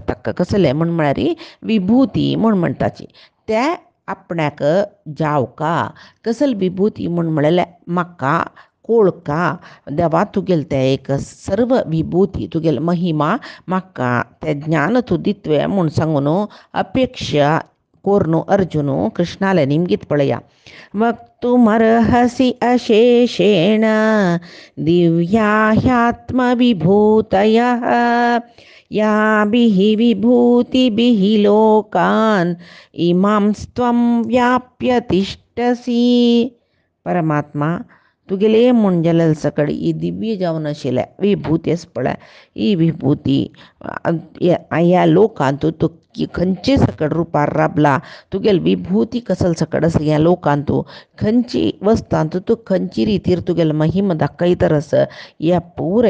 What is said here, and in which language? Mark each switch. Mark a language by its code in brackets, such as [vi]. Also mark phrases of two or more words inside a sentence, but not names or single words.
[kok] ताका कसले म्हळ्यार विभूती म्हणटाची ते आपणाक जावका कसले विभूती म्हळ्यार म्हाका कोळका देवा तुगेल ते एक सर्व विभूती तुगेल महिमा म्हाका ते ज्ञान तूं दितवे म्हूण सांगून अपेक्षा कोर्नु अर्जुन कृष्णाले निमगीत पळया [sa] वक्तुमर्हसि अशेषेण दिव्या ह्यात्मविभूतयः याभिः विभूतिभिः लोकान् इमांस्त्वं व्याप्य तिष्ठसि। [kok] परमात्मा तुगेले म्हूण जाल्यार सकड ही दिव्य जावन आशिल्ल्या विभूती आसा पळय ही विभूती ह्या लोकांत तूं खंयचे सकड रुपार राबला तुगेल विभूती कसले सकड आसा ह्या लोकांत तूं खंयची वस्तांत तूं खंयची रितीर तुगेल महिमा दाखयतर आसा ह्या पुराय